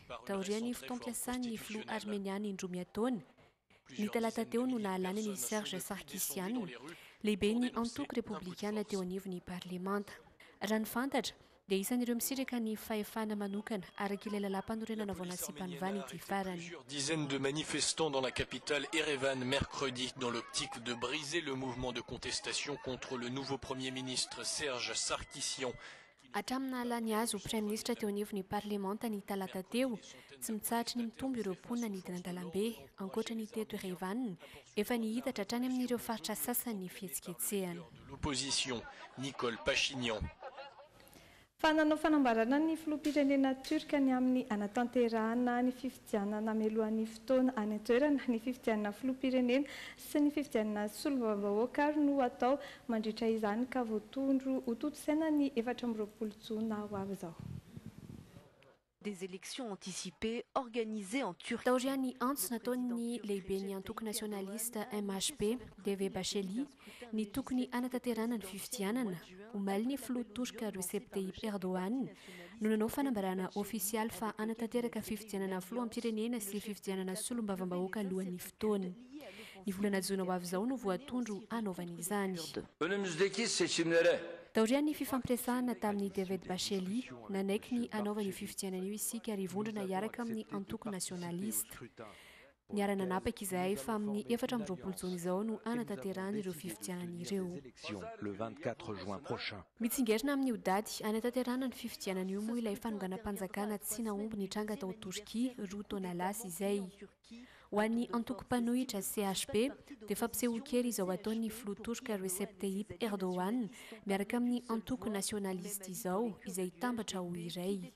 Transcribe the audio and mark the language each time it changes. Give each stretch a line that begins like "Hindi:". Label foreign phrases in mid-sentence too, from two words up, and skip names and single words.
Malagasy: Taorian'ny fotoam-piasan'ny filoha armeniana indroa miataona. Ny talata teo no nahalany ny Serge Sarkisian, lehibe ny antoko republikana teo anivon'ny parlemanta. Raha ny fantatra dia isan'ireo misiraka ny fahefana manokana arak'ilay lalam-panorenana vao nasy-panovana ity farany.
French: Plusieurs dizaines de manifestants dans la capitale Erevan mercredi dans l'optique de briser le mouvement de contestation contre le nouveau Premier ministre Serge Sarkisian.
Malagasy: Atramina alany azy ho praiministra teo anivon'ny parlemanta ny talata teo, tsy mitsahatra ny mitombo ireo mponina nidina an-dalambe, ankoatra ny teto Erevan, efa nihitatra hatrany amin'ireo faritra sasany ny fihetsiketsehana.
French: L'opposition, Nicole Pachinian.
Malagasy: Fananao fanambarana ny filoham-pirenena Turka ny amin'ny anatanterahana ny fifidianana namelohan'ny fotoana any an-toerana ny fifidianana filoham-pirenena sy ny fifidianana solombavambahoaka no atao mandritra izany ka voatondro ho toto-saina ny 14 jona ho avy izao.
French: Des élections anticipées organisées en Turquie.
Malagasy: Taorian'ny antso nataon'ny lehiben'ny antoko nationaliste MHP, Devletbasheli, ny tokony anatanterahana ny fifidianana, omaly ny filoha Turka Recep Tayyip Erdogan, no nanao fanambarana ofisialy fa anatanteraka fifidianana filoham-pirenena sy fifidianana solombavambahoaka alohan'ny fotoana. Ny volana jona ho avy izao no voatondro anaovan'izany.
Turkish: Önümüzdeki seçimlere
Malagasy: Taorian'ny fifampiresahana tamin'ny Devletbasheli, nanaiky ny anaovan'io fifidianana io isika ary vondrona hiaraka amin'ny antoko nationaliste. Niara-nanapaka izahay fa amin'ny 14 jona izao no anatanterahana ireo fifidianana ireo.
French: le 24 juin prochain.
Malagasy: Mitsingerina amin'ny dady anatanterahana ny fifidianana io moa ilay fanonganam-panjakana tsy nahomby ny tranga tao Turkia roa taona lasa izay. Ho an'ny antoko-panohitra CHP dia fampisehoan-kely izao ataon'ny filoha Turka Recep Tayyip Erdogan miaraka amin'ny antoko nationaliste izao izay tambatra ho iray.